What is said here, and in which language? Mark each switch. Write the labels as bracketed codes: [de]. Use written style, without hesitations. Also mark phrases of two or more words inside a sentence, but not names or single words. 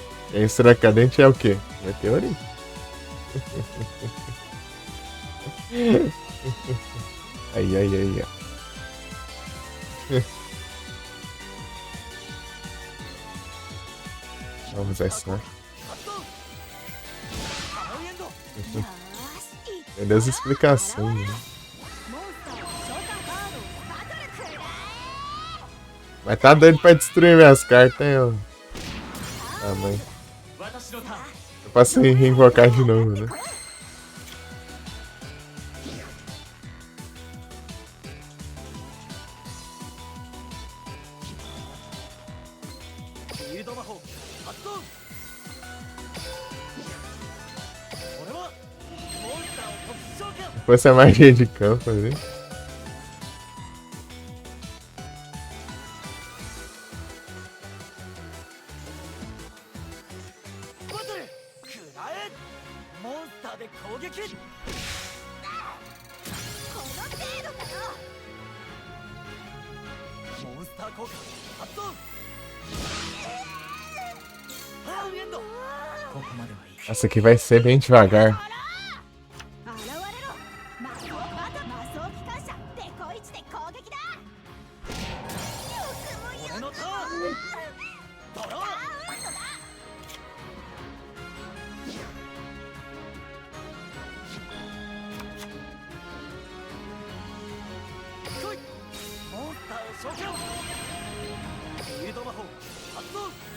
[pt] A estrela cadente é o quê? Meteorito. Ai, ai, ai, ai. Vamos usar isso, né? [ja] よーしい [pt] Meu Deus, explicação, né? [ja] モンスターを召喚カードをバトルくらえ [pt] Mas tá doido pra destruir minhas cartas, hein, ô? Ah, mãe. [ja] 私のターン [pt] Eu posso reinvocar de novo, né? [ja] フィールド魔法発動俺はモンスターを特殊召喚 [pt] Depois é magia de campo ali. [ja] バトルくらえモンスターで攻撃この程度かよモンスター効果発動ハーンエンドここまではいい [pt] Essa aqui vai ser bem devagar. [ja] 現れろ魔装バト魔装機関車デコイチで攻撃だよくもよくも俺のターンドローダウンドだ来いモンスターを召喚フィールド魔法発動